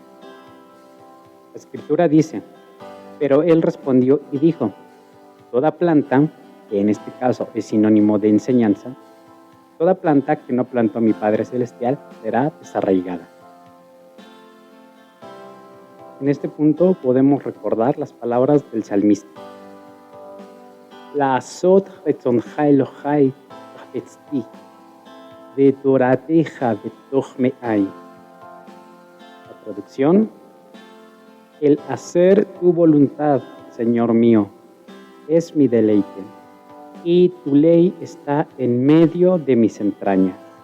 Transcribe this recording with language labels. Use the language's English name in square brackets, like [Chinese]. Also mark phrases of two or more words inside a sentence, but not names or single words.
[Spanish] La Escritura dice, pero él respondió y dijo, Toda planta, que en este caso es sinónimo de enseñanza, toda planta que no plantó mi Padre Celestial será desarraigada. En este punto podemos recordar las palabras del salmista. [Hebrew] לעשות רצונך אלהי חפצתי, ותורתך בתוך מעי. [Spanish] La traducción: el hacer tu voluntad, Señor mío, es mi deleite, y tu ley está en medio de mis entrañas.